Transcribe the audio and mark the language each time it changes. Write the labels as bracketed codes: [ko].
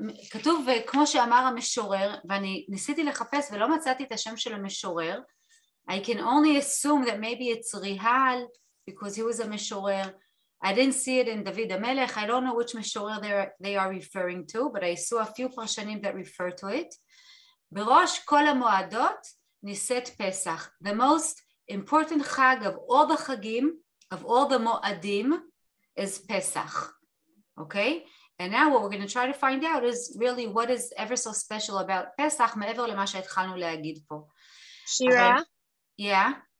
[he] כתוב כמו שאמר המשורר, ואני ניסיתי לחפש ולא מצאתי את השם של המשורר, [en] I can only assume that maybe it's ריהל, because he was a [he] משורר. [en] I didn't see it in דוד המלך, I don't know which משורר they are referring to, but I saw a few פרשנים that refer to it. [he] בראש כל המועדות נישאת פסח. [en] The most important חג of all the חגים, of all the מועדים, is פסח. Okay? And now what we're going to try to find out is really what is ever so special about פסח, [he] מעבר למה שהתחלנו להגיד פה. [en] Shira? Yeah?